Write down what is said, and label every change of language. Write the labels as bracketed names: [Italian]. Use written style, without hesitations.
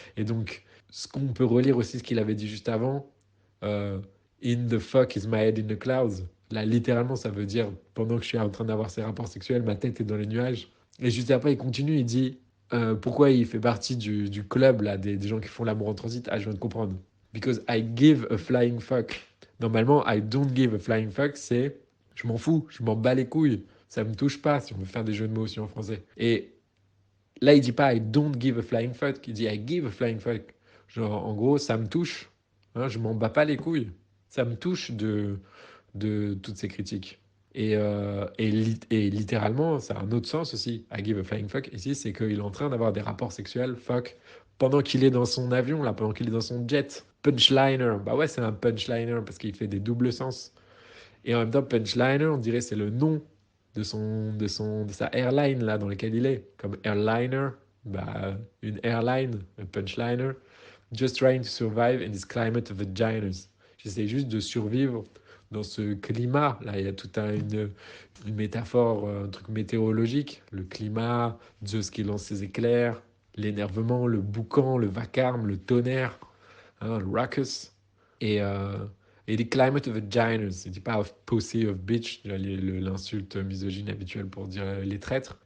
[French] Et donc, ce qu'on peut relire aussi, ce qu'il avait dit juste avant, euh, [English] In the fuck is my head in the clouds. [French] Là, littéralement, ça veut dire, pendant que je suis en train d'avoir ces rapports sexuels, ma tête est dans les nuages. Et juste après, il continue, il dit pourquoi il fait partie du club là, des gens qui font l'amour en transit. Ah, je viens de comprendre. [English] Because I give a flying fuck. [French] Normalement, [English] I don't give a flying fuck, [French] c'est je m'en fous, je m'en bats les couilles. Ça me touche pas si on veut faire des jeux de mots aussi en français. Et là, il dit pas [English] I don't give a flying fuck, [French] il dit [English] I give a flying fuck. [French] Genre, en gros, ça me touche. Hein, je m'en bats pas les couilles. Ça me touche de toutes ces critiques. Et littéralement, ça a un autre sens aussi. [English] I give a flying fuck. [French] Ici, c'est qu'il est en train d'avoir des rapports sexuels, fuck, pendant qu'il est dans son avion, là, pendant qu'il est dans son jet. Punchliner. Bah ouais, c'est un punchliner parce qu'il fait des doubles sens. Et en même temps, punchliner, on dirait c'est le nom de sa airline, là, dans laquelle il est. Comme airliner, bah, une airline, un punchliner. [English] Just trying to survive in this climate of vaginas. [French] J'essaie juste de survivre dans ce climat. Là, il y a une métaphore, un truc météorologique. Le climat, Zeus qui lance ses éclairs. l'énervement, le boucan, le vacarme, le tonnerre, hein, le ruckus. Et, il dit [English] climate of vaginas. [French] Il dit pas [English] of pussy, of bitch, [French] l'insulte misogyne habituelle pour dire les traîtres.